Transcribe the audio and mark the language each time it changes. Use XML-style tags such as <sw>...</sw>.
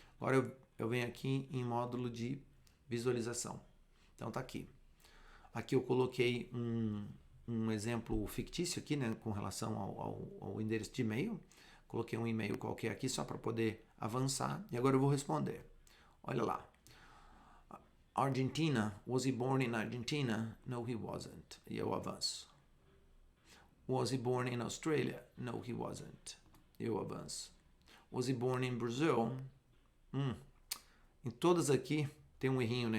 <pt>Agora eu venho aqui em módulo de visualização. Então tá aqui. Aqui eu coloquei um exemplo fictício aqui, né, com relação ao endereço de e-mail. Coloquei um e-mail qualquer aqui só para poder avançar. E agora eu vou responder. Olha lá. Argentina.</pt> <en>Was he born in Argentina? No, he wasn't.</en> <pt>E eu avanço.</pt> <en>Was he born in Australia? No, he wasn't.</en> <pt>Eu avanço.</pt> <en>Was he born in Brazil?</en> <pt>Em todas aqui tem um errinho, né?</pt>